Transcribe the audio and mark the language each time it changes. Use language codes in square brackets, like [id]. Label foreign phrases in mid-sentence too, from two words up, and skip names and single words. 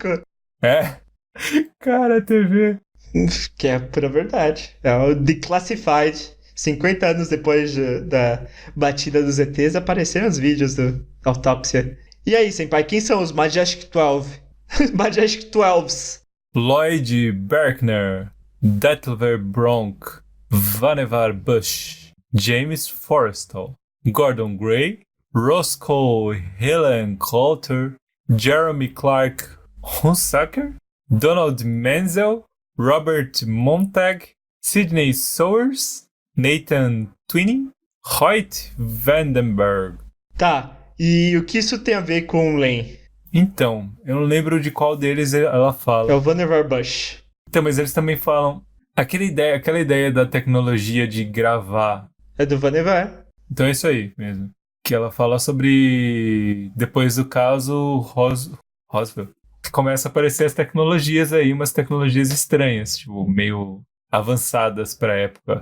[pt] É. Cara, TV. Que é a pura verdade. É o Declassified. 50 anos depois da batida dos ETs, apareceram os vídeos da autópsia. E aí, Senpai, quem são os Majestic 12? Majestic 12s. Lloyd Berkner, Detlever Bronk, Vannevar Bush, James Forrestal, Gordon Gray, Roscoe Helen Coulter, Jeremy Clark Hunsaker, Donald Menzel, Robert Montag, Sidney Sowers, Nathan Twining, Hoyt Vandenberg. Tá, e o que isso tem a ver com o Lane? Então, eu não lembro de qual deles ela fala. É o Vannevar Bush. Então, mas eles também falam aquela ideia da tecnologia de gravar. É do Vannevar. Então é isso aí mesmo. Que ela fala sobre, depois do caso Roswell, que começa a aparecer as tecnologias aí, umas tecnologias estranhas, tipo, meio avançadas pra época.